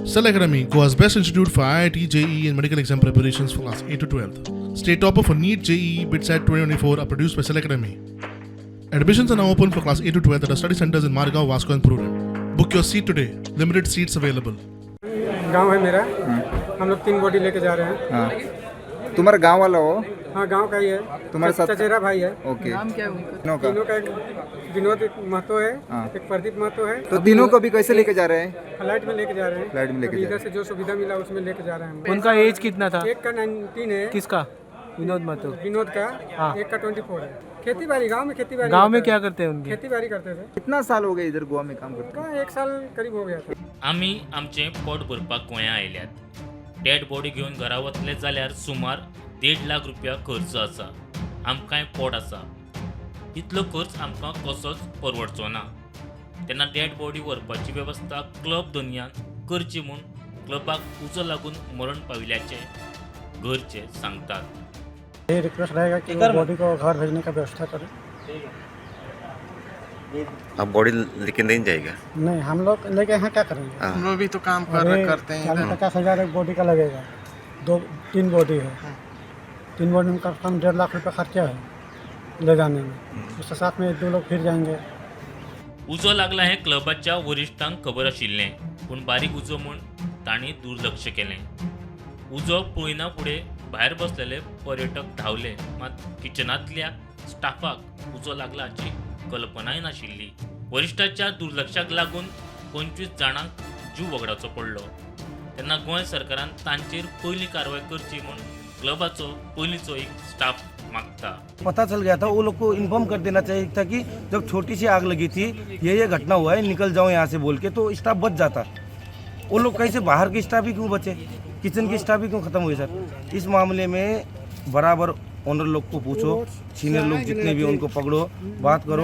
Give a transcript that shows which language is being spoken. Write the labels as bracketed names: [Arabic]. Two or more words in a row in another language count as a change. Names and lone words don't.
[English] Cell Academy, Goa's best institute for IIT, JEE and medical exam preparations for class 8 to 12th. State topper for NEET, JEE, BITSAT 2024 are produced by Cell Academy. Admissions are now open for class 8 to 12th at our study centers in Margao, Vasco and Purun. Book your seat today. Limited seats available. [Hindi] गांव है मेरा। हम लोग 3 बॉडी लेके जा रहे हैं। हाँ। तुम्हारा गांव वाला हो? हाँ, गांव का ही है। तुम्हारे साथ चचेरा भाई है। ओके। नाम क्या है उनका? तीनों का एक विनोद महतो है, हाँ। एक प्रदीप महतो है। तो तीनों को भी कैसे लेके जा रहे हैं? फ्लाइट में लेके जा रहे हैं। फ्लाइट में लेके जा इधर से जो सुविधा मिला उसमें लेके जा रहे हैं। उनका एज कितना था? एक का 19 है। किसका? विनोद महतो। विनोद का। हाँ। एक का 24 है। खेती बाड़ी, गाँव में खेती बाड़ी। गांव में क्या करते हैं उनके? खेती बाड़ी करते थे। कितना साल हो गए इधर गोवा में काम करते? का 1 साल करीब हो गया था। [Konkani] आमी आमचे पोट भरपाक गोंया आयल्यात। [English] dead body [Konkani] घेऊन घरा वतले जाल्यार सुमार 1.5 लाख रुपया खर्च आसा। आमकांय पोट आसा, इतलो खर्च आमकां कसोच परवडचो ना। तेन्ना [English] dead body [Konkani] व्हरपाची वेवस्था क्लब दोनयान करची म्हूण क्लबाक उजो लागून मरण पाविल्ल्याचे घरचे सांगतात। [Hindi] ये रिक्वेस्ट रहेगा कि वो बॉडी को घर भेजने का व्यवस्था करें। अब बॉडी लेके नहीं जाएगा? नहीं, हम लोग लेके यहाँ क्या करेंगे? हाँ। हम लोग भी तो काम करते हैं। 40-50 एक बॉडी का लगेगा। 2-3 बॉडी है। 3 बॉडी में कम से कम 1.5 लाख रुपये खर्चा है ले जाने में। उसके साथ में 1-2 लोग फिर जाएंगे। [Konkani] उजो लागला हें क्लबाच्या वरिश्ठांक खबर आशिल्लें, पूण बारीक उजो म्हूण तांणी दुर्लक्ष केलें। उजो पळयना फुडें भायर बसलेले पर्यटक धांवले, मात किचनांतल्या स्टाफाक उजो लागला हाची कल्पनाय नाशिल्ली। वरिश्ठाच्या दुर्लक्षाक लागून 25 जाणांक जीव वगडावचो पडलो। तेन्ना गोंय सरकारान तांचेर पयली कारवाय करची म्हूण क्लबाचो पयलींचो एक स्टाफ मागता। [Hindi] पता चल गया था, वो लोग को इन्फॉर्म कर देना चाहिए था कि जब छोटी सी आग लगी थी, ये घटना हुआ है, निकल जाओ यहाँ से बोल के, तो स्टाफ बच जाता। वो लोग कैसे बाहर के स्टाफ ही क्यों बचे, किचन के स्टाफ ही क्यों खत्म हुए? सर, इस मामले में बराबर ओनर लोग को पूछो, सीनियर लोग जितने भी उनको पकड़ो, बात करो।